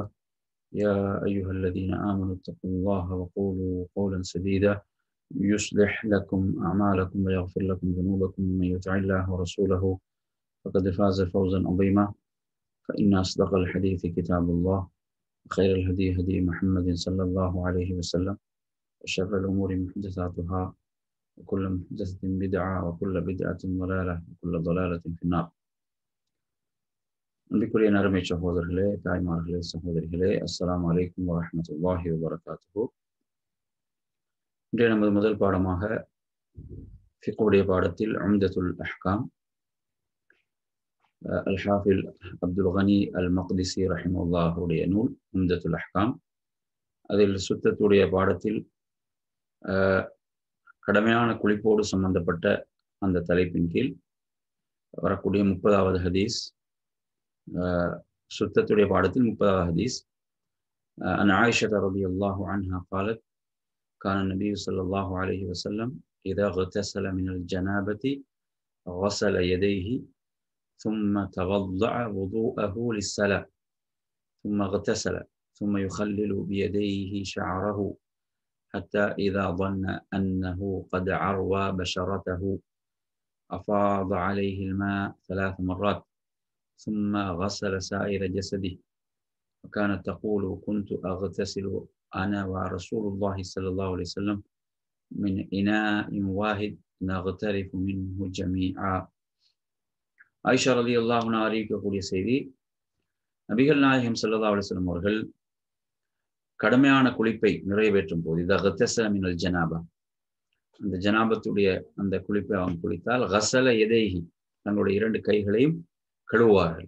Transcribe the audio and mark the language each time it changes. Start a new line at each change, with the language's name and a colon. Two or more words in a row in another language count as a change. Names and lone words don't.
Arabic: يا أيها الذين آمنوا اتقوا الله وقولوا قولا سديدا يصلح لكم أعمالكم ويغفر لكم ذنوبكم، ومن يطع الله ورسوله فقد فاز فوزا عظيما. فإن أصدق الحديث كتاب الله، وخير الهدي هدي محمد صلى الله عليه وسلم، وشر الأمور محدثاتها، وكل محدثة بدعة، وكل بدعة ضلالة، وكل ضلالة في النار.
Tamil: அன்பிற்குரிய நறுமை சகோதரர்களே, தாய்மார்களே, சகோதரிகளே,
Arabic: السلام عليكم ورحمة الله وبركاته.
Tamil: இன்றைய நமது முதல் பாடமாக ஃபிக்ஹுடைய பாடத்தில் உம்தத்துல் அஹ்காம், அல்-ஹாஃபில் அப்துல் கனி அல் மக்திசி ரஹிமஹுல்லாஹுடைய நூல் உம்தத்துல் அஹ்காம். அதில் சுத்தத்துடைய பாடத்தில் கடமையான குளிப்போடு சம்பந்தப்பட்ட அந்த தலைப்பின் கீழ் வரக்கூடிய 30வது ஹதீஸ், சுத்தத்துடைய பாடத்தில் 30வது ஹதீஸ்.
Arabic: عن عائشة رضي الله عنها قالت كان النبي صلى الله عليه وسلم إذا اغتسل من الجنابة غسل يديه ثم توضأ وضوءه للصلاة ثم اغتسل ثم يخلل بيديه شعره حتى إذا ظن أنه قد عروى بشرته أفاض عليه الماء 3 مرات ثم غسل سائر جسده. وكانت تقول كنت أغتسل أنا ورسول الله صلى الله عليه وسلم من إناء واحد نغترف منه جميعا.
Tamil: ஆயிஷா
Arabic: رضي الله عنها
Tamil: அறிவிக்கக்கூடிய செய்தி, நபிகள் நாயகம்
Arabic: صلى الله عليه وسلم
Tamil: அவர்கள் கடமையான குளிப்பை நிறைவேற்றும் போது,
Arabic: إذا اغتسل من الجنابة,
Tamil: அந்த ஜனாபத்துடைய அந்த குளிப்பை அவங்க குளித்தால்,
Arabic: غسل يديه,
Tamil: தங்களுடைய 2 கைகளையும் கழுவுவார்கள்.